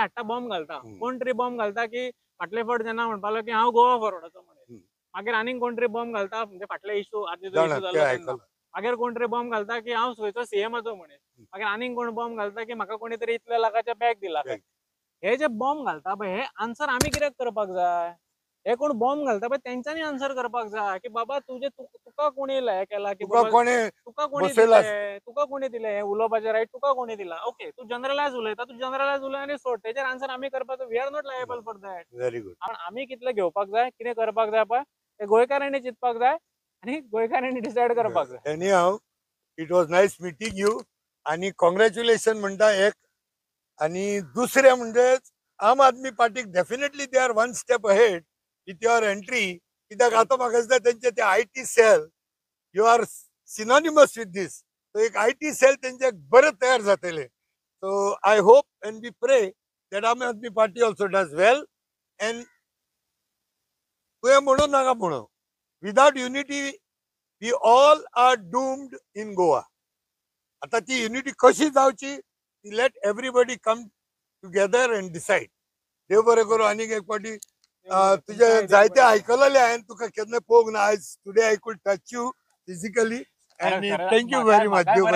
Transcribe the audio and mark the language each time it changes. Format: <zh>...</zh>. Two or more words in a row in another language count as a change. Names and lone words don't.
<kok>हाडटा बॉम्ब घालता कोण तरी बॉम्ब घालता की फाटले फावट जेन्ना म्हणपालो की हांव गोवा फॉरवर्डाचो म्हणून मागीर आनीक कोण तरी बॉम्ब घालता म्हणजे फाटले इश्यू आधी जो इश्यू जालो तेन्ना मागीर कोण तरी बॉम्ब घालता की हांव थंयचो सीएमाचो म्हणून मागीर आनीक कोण बॉम्ब घालता की म्हाका कोणी तरी इतल्या लाखाचे बॅग दिला हे जे बॉम्ब घालता पळय हे आन्सर आमी कित्याक करपाक जाय हे कोण बॉम्ब घालता पळय तेंच्यांनी आन्सर करपाक जाय की बाबा तुका तुका कोणी हे केला की तुका बाबा कोणे तुका कोणी बसयला दिले तुका कोणी दिले उलोवपाचे राईट तुका कोणी दिला ओके तू जनरलायज उलयता तू जनरलायज उलय आनी सोड तेचेर आन्सर आमी करपाचो</kok> <en>we are not liable for that Very good.</en> <kok>पण आमी कितले घेवपाक जाय कितें करपाक जाय पळय ते गोंयकारांनी चिंतपाक जाय आनी गोंयकारांनी डिसायड करपाक जाय</kok> <en>anyhow it was nice meeting you</en> <kok>आणि कॉंग्रॅच्युलेशन म्हणटा एक आणि दुसरे म्हणजे आम आदमी पार्टीक</kok> <en>definitely they are one step ahead with your entry कित्याक</en> <kok>आता म्हाका दिसता तेंचे ते IT सेल</kok> <en>you are synonymous with this so</en> <kok>एक IT सेल तेंचे बरे तयार जातले सो</kok> <en>I hope and we pray that Aam Aadmi Party also does well and</en> <kok>तुवें म्हणू नाका म्हणू</kok> <en>without unity we all are doomed in Goa</en> <kok>आता ती युनिटी कशी जावची ती</kok> <en>let everybody come together and decide</en> <kok>देव बरें करूं आनीक एक फावटी तुझे जायते आयकलेले हांवें तुका केन्ना पळोवंक ना आयज</kok> <en>today I could touch you physically आणि thank you very much देव</en>